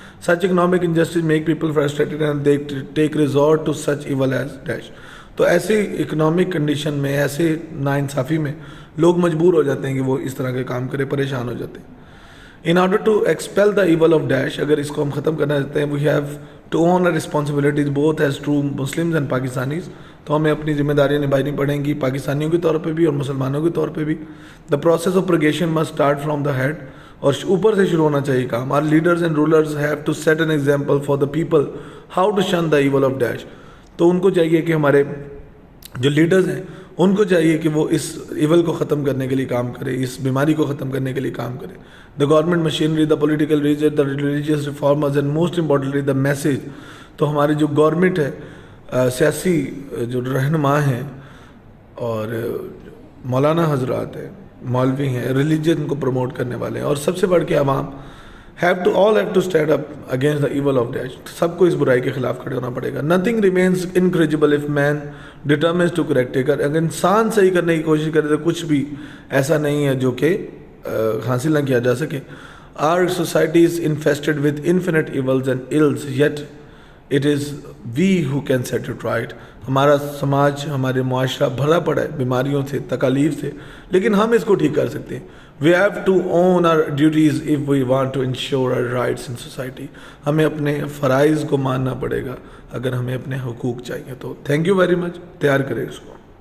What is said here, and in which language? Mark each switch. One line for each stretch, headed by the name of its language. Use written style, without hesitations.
English: Such economic injustice make people frustrated and they take resort to such evil as dash.
Urdu: تو ایسے economic condition میں, ایسے ناانصافی میں لوگ مجبور ہو جاتے ہیں کہ وہ اس طرح کے کام کرے, پریشان ہو جاتے ہیں.
English: In order to expel the evil of dash,
Urdu: اگر اس کو ہم ختم کرنا چاہتے ہیں,
English: we have to own our responsibilities both as true Muslims and Pakistanis.
Urdu: تو ہمیں اپنی ذمہ داریاں نبھانی پڑیں گی پاکستانیوں کے طور پہ بھی اور مسلمانوں کے طور پہ بھی.
English: The process of purgation must start from the head.
Urdu: اور اوپر سے شروع ہونا چاہیے کام.
English: Our leaders and rulers have to set an example for the people how to shun the evil of dash.
Urdu: تو ان کو چاہیے کہ ہمارے جو لیڈرز ہیں ان کو چاہیے کہ وہ اس ایول کو ختم کرنے کے لیے کام کرے, اس بیماری کو ختم کرنے کے لیے کام کرے.
English: The government machinery, the political region, the religious reformers and most importantly the message.
Urdu: تو ہماری جو گورنمنٹ ہے, سیاسی جو رہنما ہیں اور مولانا حضرات ہیں, مولوی ہیں, ریلیجن کو پروموٹ کرنے والے ہیں, اور سب سے بڑھ کے عوام
English: have to stand up against the evil of dash.
Urdu: سب کو اس برائی کے خلاف کھڑے ہونا پڑے گا.
English: Nothing remains incorrigible if man determines to correct it.
Urdu: اگر انسان صحیح کرنے کی کوشش کرے تو کچھ بھی ایسا نہیں ہے جو کہ حاصل نہ کیا جا سکے.
English: Our society is infested with infinite evils and ills, yet it is we who can set it right.
Urdu: ہمارا سماج, ہمارے معاشرہ بھرا پڑا ہے بیماریوں سے, تکالیف سے, لیکن ہم اس کو ٹھیک کر سکتے ہیں.
English: We have to own our duties if we want to ensure our rights in society.
Urdu: ہمیں اپنے فرائض کو ماننا پڑے گا اگر ہمیں اپنے حقوق چاہیے تو.
English: Thank you very much.
Urdu: تیار کریں اس کو.